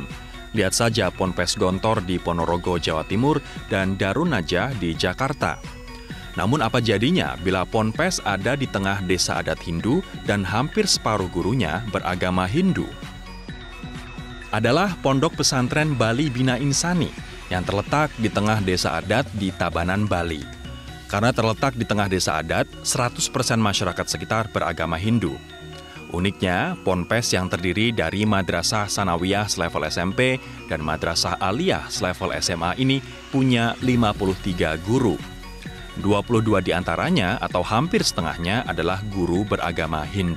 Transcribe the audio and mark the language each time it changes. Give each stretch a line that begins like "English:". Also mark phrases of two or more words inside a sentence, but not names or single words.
Indonesian: Lihat saja Ponpes Gontor di Ponorogo, Jawa Timur, dan Darun Najah di Jakarta. Namun apa jadinya bila Ponpes ada di tengah desa adat Hindu dan hampir separuh gurunya beragama Hindu? Adalah Pondok Pesantren Bali Bina Insani yang terletak di tengah desa adat di Tabanan, Bali. Karena terletak di tengah desa adat, 100% masyarakat sekitar beragama Hindu. Uniknya, Ponpes yang terdiri dari Madrasah Sanawiyah selevel SMP dan Madrasah Aliyah selevel SMA ini punya 53 guru. 22 diantaranya atau hampir setengahnya adalah guru beragama Hindu.